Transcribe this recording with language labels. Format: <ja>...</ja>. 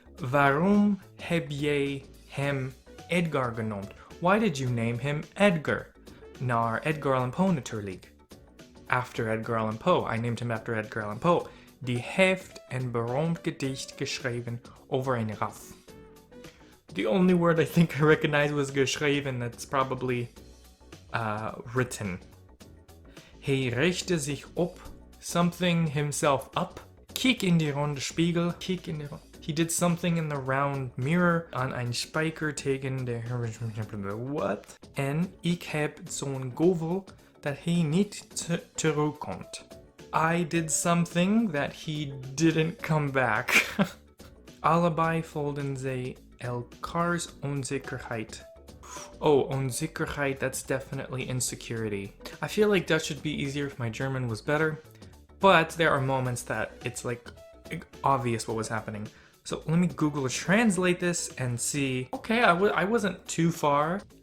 <nl>Waarom heb jij hem Edgar genoemd?</nl> <en>Why did you name him Edgar?</en> <nl>Naar Edgar Allan Poe natuurlijk.</nl> <en>After Edgar Allan Poe. I named him after Edgar Allan Poe.</en> <nl>Die heeft een beroemd gedicht geschreven over een raaf.</nl> <en>The only word I think I recognize was geschreven. That's probably written.</en> <nl>Hij richtte zich op.</nl> <en>Something himself up.</en> <nl>Kijk in die ronde spiegel.</nl> <en>He did something in the round mirror.</en> <nl>Aan een spijker tegen de... What? En ik heb zo'n gevoel dat hij niet terugkomt.</nl> <en>I did something that he didn't come back.</en> <nl>Allebei voelden zij elkaars onzekerheid.</nl> <en>Oh, onzekerheid, that's definitely insecurity. I feel like Dutch would be easier if my German was better. But there are moments that it's like obvious what was happening. So let me Google translate this and see. Okay, I wasn't too far.</en>